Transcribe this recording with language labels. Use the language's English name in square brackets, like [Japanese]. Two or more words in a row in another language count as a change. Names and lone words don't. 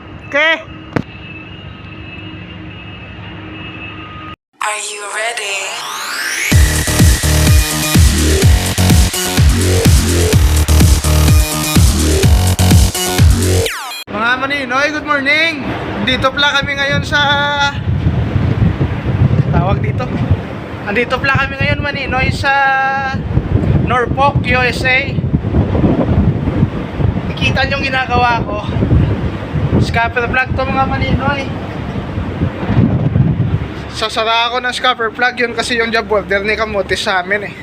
[English] Okay. Are you ready? [Filipino] Mga maninoy, [English] good morning. [Filipino] Dito pala kami ngayon sa tawag dito. Andito pala kami ngayon maninoy sa Norfolk, USA. Nakita nyo yung ginagawa ko. [English] Scupper plug [Filipino] to mga maninoy. Sasara ako ng [English] scupper plug, [Filipino] yun kasi yung [English] job order [Filipino] ni Kamote sa amin eh.